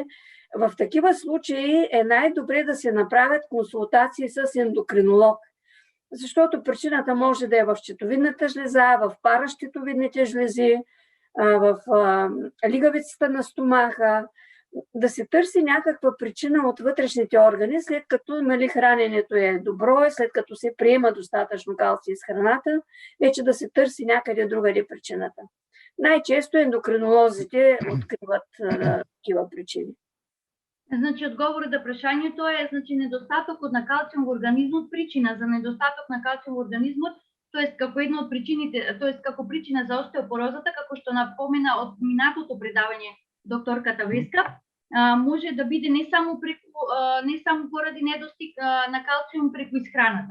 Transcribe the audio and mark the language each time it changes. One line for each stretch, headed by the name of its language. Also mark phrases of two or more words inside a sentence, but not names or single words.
Bulgarian: В такива случаи е най-добре да се направят консултации с ендокринолог, защото причината може да е в щитовидната жлеза, в паращитовидните жлези, в лигавицата на стомаха, да се търси някаква причина от вътрешните органи, след като храненето е добро, след като се приема достатъчно калций с храната, вече да се търси някъде другаде причината. Най-често ендокринолозите откриват такива причини.
Macedonian: Значи, одговорът на прашањето е, значи, недостатокот на калциум во организмот, причина за недостаток на калциум во организмот, тоест како една од причините, тоест како причина за остеопорозата, како што напомена од минатото предавање докторката Веска, може да биде не само поради недостиг на калциум преку исхраната.